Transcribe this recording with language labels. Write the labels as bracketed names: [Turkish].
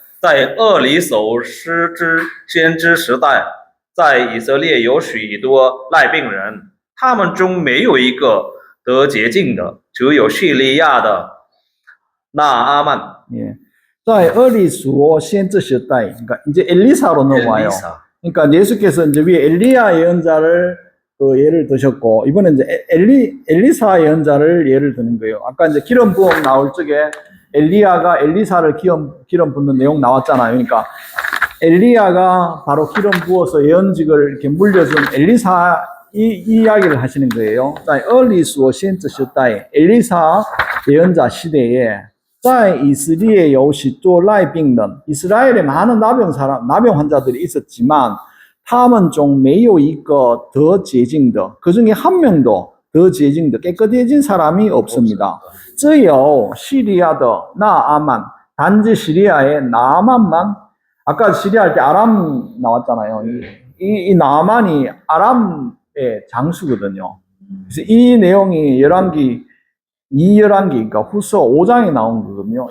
[Chinese] 在厄里叟先知时代，在以色列有许多赖病人，他们中没有一个得洁净的，只有叙利亚的那阿曼。 [Korean] 예. [Chinese] 在俄里所先知时代, [Korean] 그러니까 이제 엘리사로 넘어와요. 엘리사. 그러니까 예수께서 이제 위에 엘리야 예언자를 그 예를 드셨고, 이번에 이제 엘리사 예언자를 예를 드는 거예요. 아까 이제 기름 부음 나올 적에 엘리야가 엘리사를 기름 붓는 내용 나왔잖아요. 그러니까 엘리야가 바로 기름 부어서 예언직을 이렇게 물려준 엘리사 이 이야기를 하시는 거예요. [Chinese] 在俄里所先知时代, [Korean] 엘리사 예언자 시대에 [Chinese] 在以色列有许多赖病人, [Korean] 이스라엘에 많은 나병 환자들이 있었지만 [Chinese] 他们中没有一个得洁净的, [Korean] 그 중에 한 명도 [Chinese] 得洁净的 [Korean] 깨끗해진 사람이 없습니다. [Chinese] 只有 [Korean] 시리아 [Chinese] 的 [Korean] 나아만, 단지 시리아의 나아만만, 아까 시리아 할 때 아람 나왔잖아요. 이 나아만이 아람의 장수거든요. 그래서 이 내용이 열왕기, 그러니까 후서 5장에 나온 거거든요.